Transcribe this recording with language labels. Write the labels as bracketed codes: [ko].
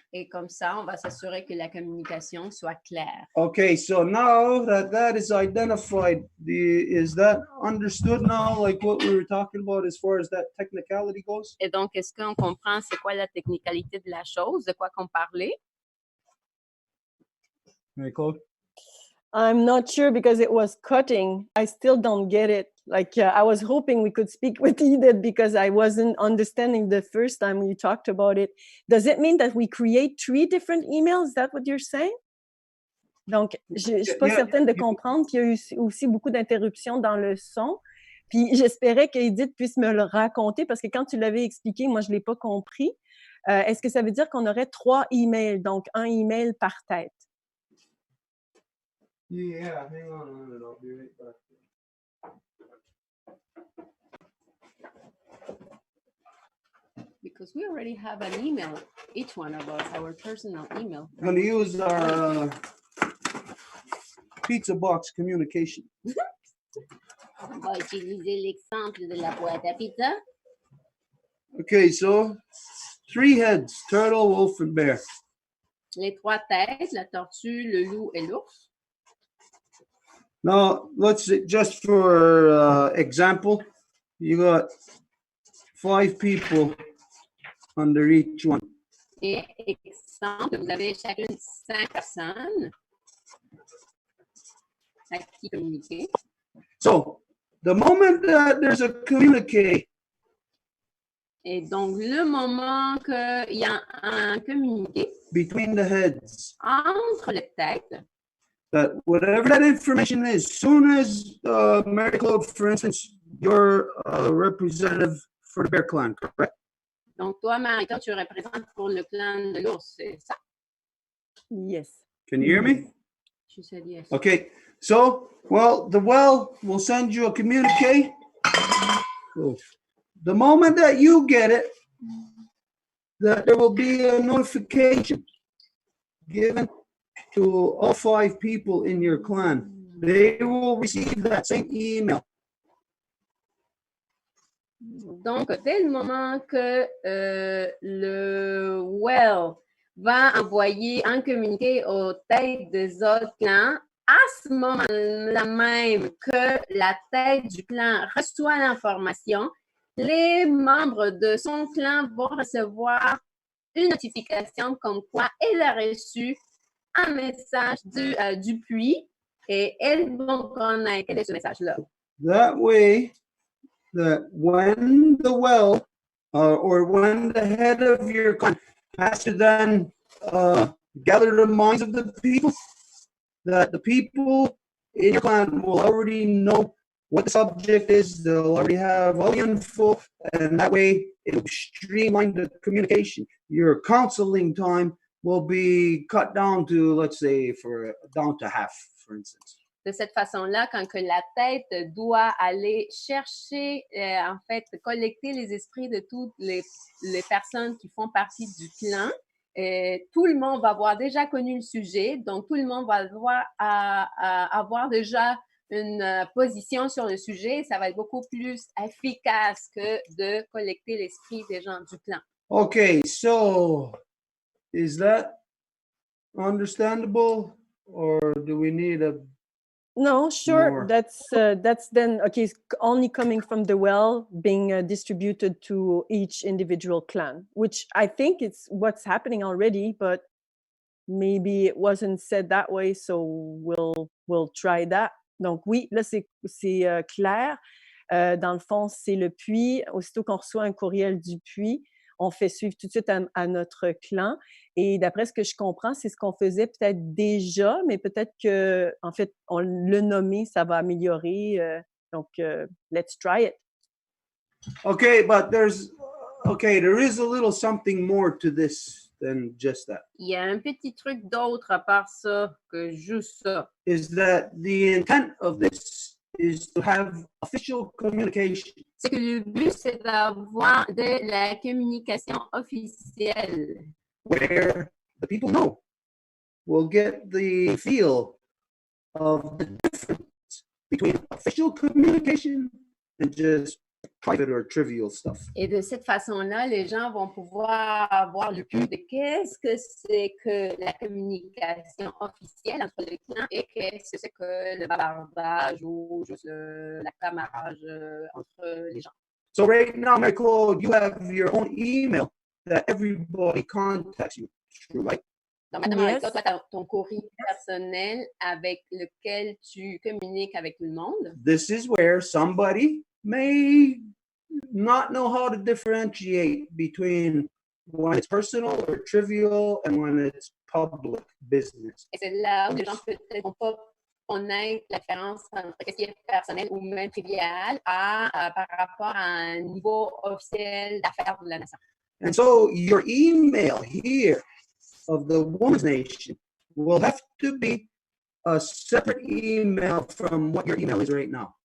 [fr] Et comme ça, on va s'assurer que la communication soit claire. [en] Okay, so now that is identified, is that understood now, like what we were talking about as far as that technicality goes? [fr] Et donc, est-ce qu'on comprend c'est quoi la technicalité de la chose, de quoi qu'on parlait? [en] Hey, Claude? I'm not sure because it was cutting. I still don't get it. Like I was hoping we could speak with Edith because I wasn't understanding the first time you talked about it. Does it mean that we create 3 different emails? Is that what you're saying? [fr] Donc, je suis pas certaine de comprendre. Puis il y a eu aussi beaucoup d'interruptions dans le son. Puis j'espérais qu'Edith puisse me le raconter parce que quand tu l'avais expliqué, moi je l'ai pas compris. Est-ce que ça veut dire qu'on aurait 3 emails, donc un email par tête? [en] Yeah, hang on a minute, I'll be right back. Because we already have an email, each one of us, our personal email. I'm going to use our pizza box communication. [fr] On va utiliser l'exemple de la boîte à pizza. [en] Okay, so 3 heads, turtle, wolf, and bear. [fr] Les 3 têtes, la tortue, le loup et l'ours. [en] Now, let's just for example, you got 5 people under each one. [fr] Et exemple, vous avez chacune 5 personnes à qui communiquer. [en] So, the moment that there's a communique, [fr] Et donc, le moment qu'il y a un communiqué [en] between the heads, [fr] entre les têtes, [en] that whatever that information is, soon as Mary Claude, for instance, you're a representative for the bear clan, correct? [fr] donc toi, Marita, tu représentes pour le clan de l'ours, c'est ça? [en] Yes. Can you hear me? She said yes. Okay, so, well, the well will send you a communique. Oh. The moment that you get it, that there will be a notification given to all 5 people in your clan. They will receive that same email. [fr] Donc, dès le moment que le well va envoyer un communiqué aux têtes des autres clans, à ce moment-là même que la tête du clan reçoit l'information, les membres de son clan vont recevoir une notification comme quoi elle a reçu un message du puits et elles vont connaître quel est ce message-là. [en] That way, that when the well or when the head of your clan has to then gather the minds of the people, that the people in your clan will already know what the subject is. They'll already have all the info, and that way it'll streamline the communication. Your counseling time will be cut down to, let's say, down to half, for instance. [fr] De cette façon-là, quand que la tête doit aller chercher, en fait, collecter les esprits de toutes les personnes qui font partie du clan, tout le monde va avoir déjà connu le sujet, donc tout le monde va avoir déjà une position sur le sujet. Ça va être beaucoup plus efficace que de collecter l'esprit des gens du clan. [en] Okay, so is that understandable, or do we need a No, sure. more? That's then okay. It's only coming from the well, being distributed to each individual clan, which I think it's what's happening already, but maybe it wasn't said that way. So we'll try that. [fr] Donc oui, là c'est clair. Dans le fond, c'est le puits. Aussitôt qu'on reçoit un courriel du puits, on fait suivre tout de suite à notre clan. Et d'après ce que je comprends, c'est ce qu'on faisait peut-être déjà, mais peut-être que, en fait, on le nommer, ça va améliorer. [en] Donc, let's try it. Okay, but there is a little something more to this than just that. [fr] Il y a un petit truc d'autre à part ça que juste ça. [en] Is that the intent of this is to have official communication. [fr] C'est que le but, c'est d'avoir de la communication officielle. [en] Where the people know, will get the feel of the difference between official communication and just private or trivial stuff. [fr] Et de cette façon-là, les gens vont pouvoir avoir le plus de qu'est-ce que c'est que la communication officielle entre les clients et qu'est-ce que c'est que le bavardage ou juste la camarage entre les gens. [en] So right now, Michael, you have your own email that everybody contacts you through, right? [fr] Donc maintenant, avec [en] Yes. [fr] toi, tu as ton courrier personnel avec lequel tu communiques avec tout le monde. [en] This is where somebody may not know how to differentiate between when it's personal or trivial and when it's public business. [fr] Et c'est là où les gens peut-être vont pas connaître la différence entre ce qui est personnel ou même trivial par rapport à un niveau officiel d'affaires de la nation. [en] And so your email here of the Woman's Nation will have to be a separate email from what your email is right now.